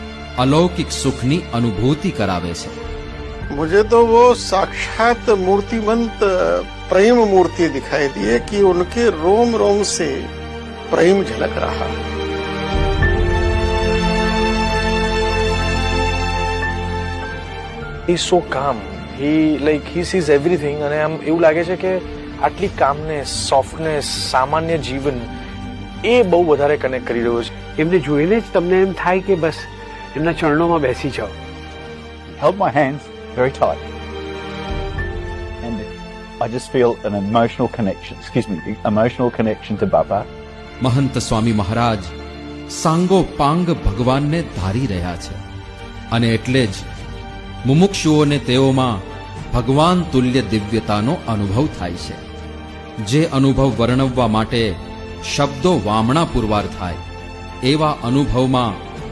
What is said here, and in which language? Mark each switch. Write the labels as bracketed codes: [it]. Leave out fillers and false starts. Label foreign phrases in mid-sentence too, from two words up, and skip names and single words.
[gu] અલૌકિક સુખની અનુભૂતિ કરાવે છે। [hi] मुझे तो वो साक्षात मूर्तिमंत प्रेम मूर्ति दिखाई दिए कि उनके रोम रोम से प्रेम झलक रहा। [en] He's so calm. He sees everything [gu] અને આમ એવું લાગે છે કે આટલી [en] calmness, softness, [gu] સામાન્ય જીવન એ બહુ વધારે કનેક્ટ કરી રહ્યો છે. એમને જોઈને જ તમને એમ થાય કે બસ એમના ચરણોમાં બેસી જાઓ. [en] Held my hands very tight. And I just feel an emotional connection to Baba. [gu] મહંત સ્વામી મહારાજ સાંગો પાંગ ભગવાનને ધારી રહ્યા છે અને એટલે જ મુમુક્ષુઓને તેઓમાં ભગવાન તુલ્ય દિવ્યતાનો અનુભવ થાય છે। જે અનુભવ વર્ણવવા માટે શબ્દો વામણા પુરવાર થાય એવા અનુભવમાં